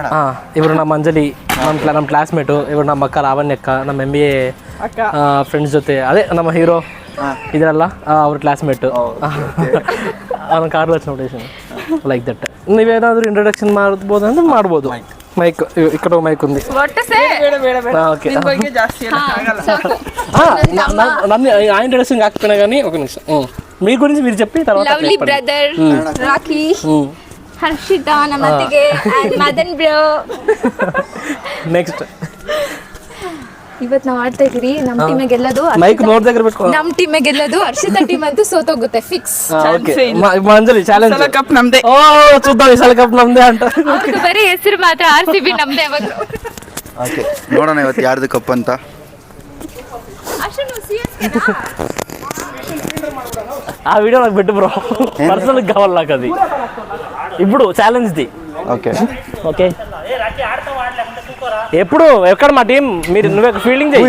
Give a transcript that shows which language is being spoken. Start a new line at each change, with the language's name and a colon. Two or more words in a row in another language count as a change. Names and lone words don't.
Kannada: ಹಾಂ, ಇವರು ನಮ್ಮ ಅಂಜಲಿ, ನಮ್ಮ ಕ್ಲಾಸ್ಮೇಟು. ಇವರು ನಮ್ಮ ಅಕ್ಕ ಲಾವಣ್ಯಕ್ಕ, ನಮ್ಮ MBA ಫ್ರೆಂಡ್ಸ್ ಜೊತೆ, ಅದೇ ನಮ್ಮ ಹೀರೋ ಇದರಲ್ಲ ಅವ್ರ ಕ್ಲಾಸ್ಮೇಟು. ಅವನ ಕಾರ್ಲಸ್ ನೋಟೇಶನ್
English: like that.
Kannada: ನೀವೇನಾದರೂ ಇಂಟ್ರೊಡಕ್ಷನ್ ಮಾಡ್ಬೋದು ಅಂದ್ರೆ ಮಾಡ್ಬೋದು. ಮೈಕ್ ಈ ಕಡೆ ಮೈಕ್ ఉంది.
Telugu: ఓకే, నన్ను ఆ ఇంట్రొడక్షన్ కాకపోయినా కానీ ఒక నిమిషం మీ గురించి మీరు చెప్పి తర్వాత
English: lovely brother
Telugu: రాకీ, హర్షిత నమతిಗೆ and ಮದನ್ ಬ್ರೋ. నెక్స్ట్
Kannada: ಇವತ್ತು ನಾವು ಆಡ್ತಾ ಇದೀವಿ. ನಮ್ಮ ಟೀಮ್ ಗೆಲ್ಲೋದು, ಮೈಕ್ ನೋಡ್
Telugu: దగ్గర పెట్టుకో.
Kannada: ನಮ್ಮ ಟೀಮ್ ಗೆಲ್ಲೋದು, ಹರ್ಷಿತ ಟೀಮ್ ಅಂತೂ ಸೋತೋಗುತ್ತೆ ಫಿಕ್ಸ್. ಓಕೆ, ಮಂಜಲಿ ಚಾಲೆಂಜ್ ಕಪ್ ನಮ್ದೇ. ಓ చూద్దాం ಈ ಸಲ ಕಪ್ ನಮ್ದೇ ಅಂತ. ಅದು ಬರೀ ಹೆಸರು ಮಾತ್ರ, RCB ನಮ್ದೇ ಯಾವಾಗ. ಓಕೆ, ನೋಡೋಣ ಇವತ್ತು ಯಾರ್ದು ಕಪ್ ಅಂತ. ಅಷ್ಟು ನೀವು CSK
Telugu: ఆ వీడియో నాకు పెట్టు బ్రో, పర్సనల్ కావాలి నాకు అది ఇప్పుడు ఛాలెంజ్ ది. ఓకే ఓకే, ఎప్పుడు ఎక్కడ మా టీం, మీరు నువ్వే ఫీల్డింగ్ చేయి.